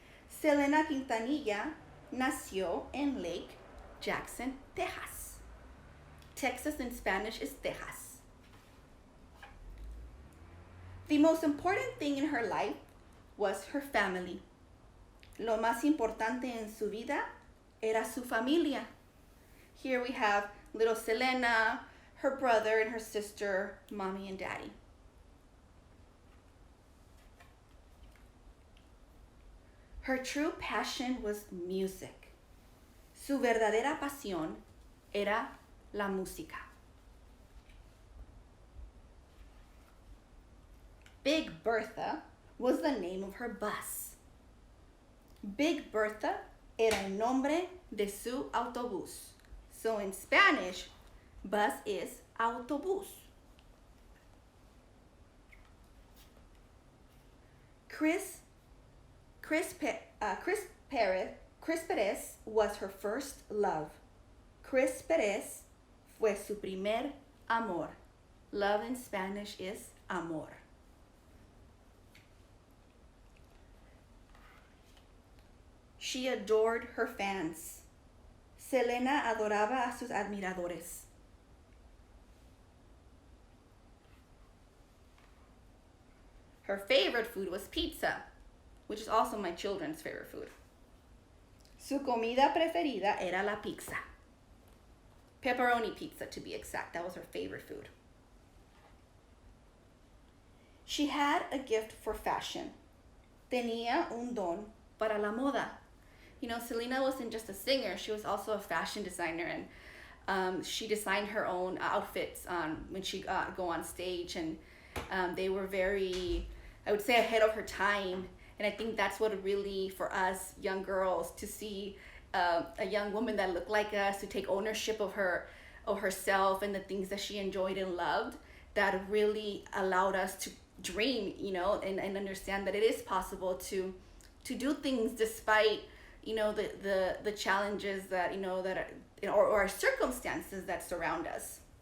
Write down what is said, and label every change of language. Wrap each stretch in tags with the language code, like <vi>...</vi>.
<es>Selena Quintanilla nació en Lake Jackson, Texas.</es> <en>Texas in Spanish is Tejas. The most important thing in her life was her family.</en> <es>Lo más importante en su vida era su familia.</es> <en>Here we have little Selena, her brother and her sister, mommy and daddy. Her true passion was music.</en> <es>Su verdadera pasión era la música.</es> <en>Big Bertha was the name of her bus.</en> <es>Big Bertha era el nombre de su autobús.</es> <en>So in Spanish, bus is autobús. Chris Perez was her first love.</en> <es>Chris Perez fue su primer amor.</es> <en>Love in Spanish is amor. She adored her fans.</en> <es>Selena adoraba a sus admiradores.</es> <en>Her favorite food was pizza, which is also my children's favorite food.</en> <es>Su comida preferida era la pizza.</es> <en>Pepperoni pizza, to be exact. That was her favorite food. She had a gift for fashion.</en> <es>Tenía un don para la moda.</es> <en>You know, Selena wasn't just a singer. She was also a fashion designer, and she designed her own outfits when she go on stage, and they were very, I would say, ahead of her time. And I think that's what really, for us young girls, to see a young woman that looked like us, to take ownership of herself and the things that she enjoyed and loved, that really allowed us to dream, you know, and understand that it is possible to do things despite, you know, the challenges that, you know, that are, or our circumstances that surround us.</en>